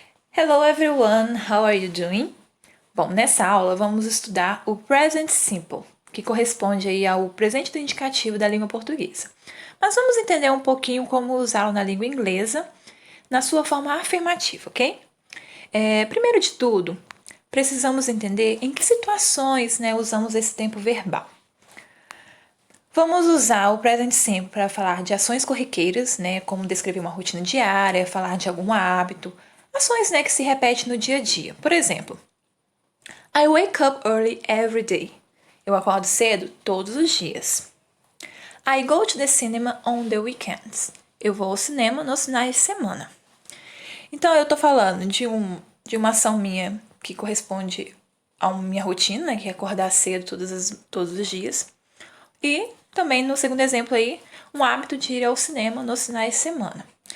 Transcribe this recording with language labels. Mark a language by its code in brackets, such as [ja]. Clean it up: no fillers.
[en] Hello everyone, how are you doing? [pt] Bom, nessa aula vamos estudar o present simple, que corresponde aí ao presente do indicativo da língua portuguesa. Mas vamos entender um pouquinho como usá-lo na língua inglesa, na sua forma afirmativa, ok? Primeiro de tudo, precisamos entender em que situações usamos esse tempo verbal. Vamos usar o present simple para falar de ações corriqueiras, como descrever uma rotina diária, falar de algum hábito, ações que se repetem no dia a dia. Por exemplo, [en] I wake up early every day. [pt] Eu acordo cedo todos os dias. [en] I go to the cinema on the weekends. [pt] Eu vou ao cinema nos finais de semana. Então eu estou falando de uma ação minha que corresponde a minha rotina, que é acordar cedo todos os dias. E também no segundo exemplo aí, um hábito de ir ao cinema nos finais de semana.